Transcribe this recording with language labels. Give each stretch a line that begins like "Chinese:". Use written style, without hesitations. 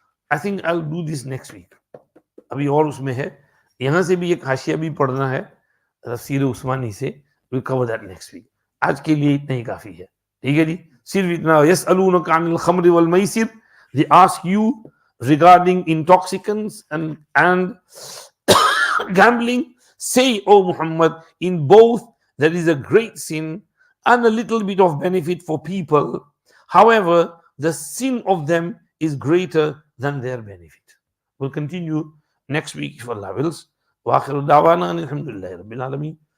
English: I think I'll do this next week.
Urdu: ابھی اور اس میں ہے، یہاں سے بھی ایک حاشیہ بھی پڑھنا ہے تفسیر عثمانی سے.
English: we'll cover that next week.
Urdu: آج کے لیے اتنا ہی کافی ہے. ٹھیک ہے جی، صرف اتنا.
Arabic: يسألونك عن الخمر والمیسر.
English: They ask you regarding intoxicants and gambling. Say, O Muhammad, in both there is a great sin and a little bit of benefit for people. However, the sin of them is greater than their benefit. We'll continue next week if Allah wills.
Arabic: وآخر دعوانا الحمد لله رب العالمين.